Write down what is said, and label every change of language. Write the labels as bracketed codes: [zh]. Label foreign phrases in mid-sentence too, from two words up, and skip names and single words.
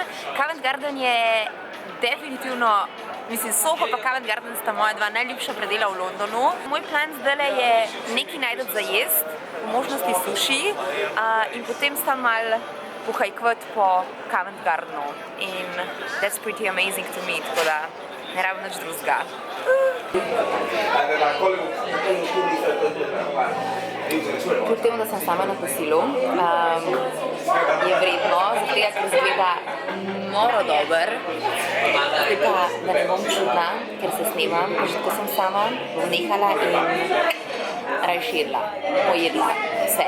[sl] Covent Garden je definitivno, mislim, Soho pa Covent Garden sta moja dva najljubša predela v Londonu. Moj plan zdaj je nekaj najdeti za jest, v možnosti suši in potem sta mal pohajkvat po Covent Gardenu. [en] In that's pretty amazing to me, [sl] tako da ne rabim nič drugega. Kljub temu, da sem sama na kosilu, je vredno, zato ker izgleda noro dober. Zdaj pa, da ne bom čudna, ker se snemam, že tako sem sama, bom nehala in rajširila, pojedla vse.